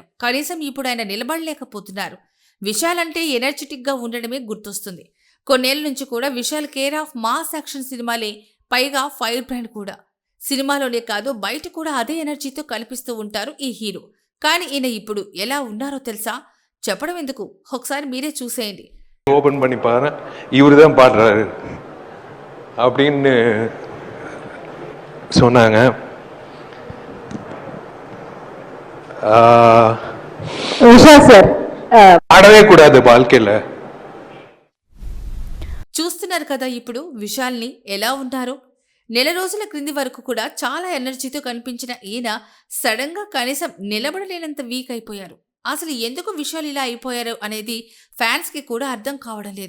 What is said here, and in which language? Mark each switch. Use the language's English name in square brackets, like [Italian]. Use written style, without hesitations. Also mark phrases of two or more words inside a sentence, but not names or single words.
[Telugu] కనీసం ఇప్పుడు ఆయన నిలబడలేకపోతున్నారు. విశాల్ అంటే ఎనర్జెటిక్ గా ఉండడమే గుర్తొస్తుంది. కొన్నేళ్ల నుంచి కూడా విశాల్ [English] care of mass action [Telugu] సినిమాలే, పైగా [English] fire brand [Telugu] కూడా. సినిమాలోనే కాదు బయట కూడా అదే ఎనర్జీతో కనిపిస్తూ ఉంటారు ఈ హీరో. కానీ ఈయన ఇప్పుడు ఎలా ఉన్నారో తెలుసా? చెప్పడం ఎందుకు, ఒకసారి మీరే చూసేయండి. [Tamil] ஓபன் பண்ணி பாரு, இவரு தான் பாடுறாரு அப்படின்னு சொன்னாங்க. [Telugu] విశాల్ సార్ [Tamil] பாடவே கூடாது வாழ்க்கையில. [Telugu] చూస్తున్నారు కదా ఇప్పుడు విశాల్ని ఎలా ఉన్నారో. నెల రోజుల క్రింది వరకు కూడా చాలా ఎనర్జీతో కనిపించిన ఈయన సడన్ గా కనీసం నిలబడలేనంత వీక్ అయిపోయారు. అసలు ఎందుకు విశాల్ ఇలా అయిపోయారు అనేది ఫ్యాన్స్ కి కూడా అర్థం కావడం లేదు.